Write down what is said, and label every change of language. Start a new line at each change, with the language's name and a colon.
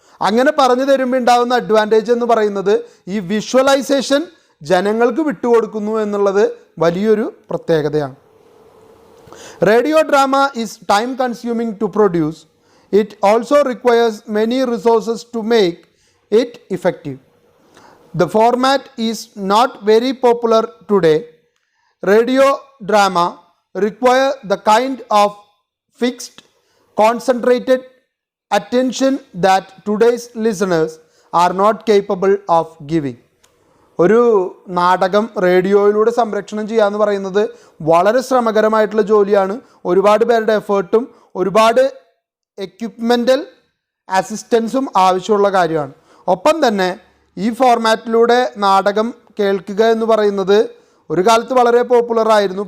Malayalam: അങ്ങനെ പറഞ്ഞു തരുമ്പോൾ ഉണ്ടാകുന്ന അഡ്വാൻറ്റേജ് എന്ന് പറയുന്നത്, ഈ വിഷ്വലൈസേഷൻ ജനങ്ങൾക്ക് വിട്ടുകൊടുക്കുന്നു എന്നുള്ളത് വലിയൊരു പ്രത്യേകതയാണ്.
English: Radio drama is time consuming to produce. It also requires many resources to make it effective. The format is not very popular today. Radio drama require the kind of fixed, concentrated attention that today's listeners are not capable of giving.
Malayalam: ഒരു നാടകം റേഡിയോയിലൂടെ സംരക്ഷണം ചെയ്യുക എന്ന് പറയുന്നത് വളരെ ശ്രമകരമായിട്ടുള്ള ജോലിയാണ്. ഒരുപാട് പേരുടെ എഫേർട്ടും ഒരുപാട് എക്യുപ്മെൻ്റൽ അസിസ്റ്റൻസും ആവശ്യമുള്ള കാര്യമാണ്. ഒപ്പം തന്നെ ഈ ഫോർമാറ്റിലൂടെ നാടകം കേൾക്കുക എന്ന് പറയുന്നത് ഒരു കാലത്ത് വളരെ പോപ്പുലറായിരുന്നു.